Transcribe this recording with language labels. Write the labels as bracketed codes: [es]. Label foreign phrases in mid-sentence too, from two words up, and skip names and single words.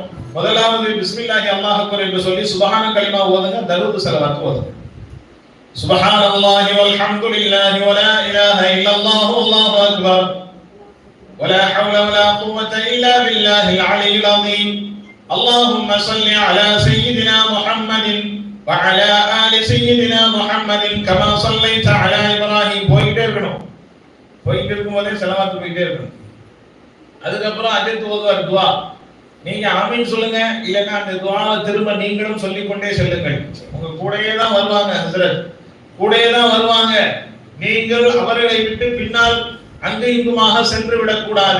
[ta] முதலாவது [ar] بسم الله الله أكبر [ta] என்று சொல்லி சுப்ஹான கலிமா ஓதுங்க, தரூத் ஸலவாத் ஓதுங்க. [ar] سبحان الله والحمد لله ولا إله إلا الله الله أكبر ولا حول ولا قوة إلا بالله العلي العظيم. اللهم صل على سيدنا محمد وعلى آل سيدنا محمد كما صليت على إبراهيم. [ta] போயிட்டே இருக்கணும். போயிட்டே இருக்கும்போதே ஸலவாத் போயிட்டே இருக்கணும். அதுக்கப்புறம் அடுத்து ஓதுவார் துஆ. நீங்க ஆமீன் சொல்லுங்க, இல்லைன்னா அந்த துஆவை திரும்ப நீங்களும் சொல்லிக்கொண்டே செல்லுங்கள். உங்க கூடயே தான் வருவாங்க ஹஸ்ரத், கூடயே தான் வருவாங்க. நீங்கள் அவர்களை விட்டு பின்னால் அங்கு இங்குமாக சென்று விடக்கூடாது.